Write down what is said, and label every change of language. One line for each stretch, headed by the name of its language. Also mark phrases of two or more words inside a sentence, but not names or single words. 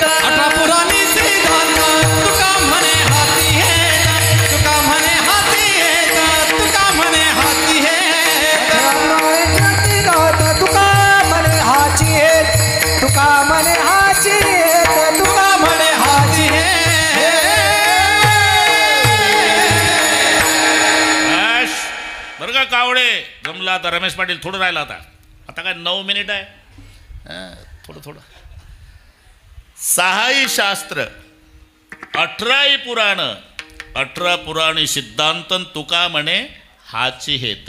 Marathi: 18 पुराणी सिद्धांत तुका म्हणे हाती हेत तुका म्हणे हाती हेत तुका म्हणे हाती हेत. तुका म्हणे हाची हेत तुका म्हणे हाची हेत तुका म्हणे हाती हेत. बरं का कावडे जमला आता. रमेश पाटील थोडं राहिला आता. आता काय 9 मिनिट आहे. थोडं 6 शास्त्र 18 पुराण 18 पुराणी सिद्धांत तुका म्हणे हाची हेत.